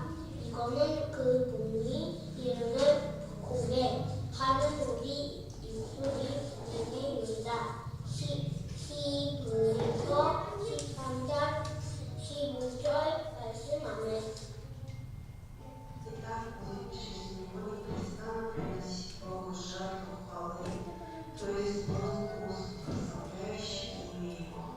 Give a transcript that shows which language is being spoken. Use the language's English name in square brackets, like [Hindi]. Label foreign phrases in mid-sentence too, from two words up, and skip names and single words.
[Korean] 이거는 그분이 이름을 고백하는 우리 예수님입니다. 히브리서 13장 15절 말씀 아멘. [Russian] Итак, мы через Него Христа приносим Богу жертву хвалы, то есть Бог прославляющий имя Его.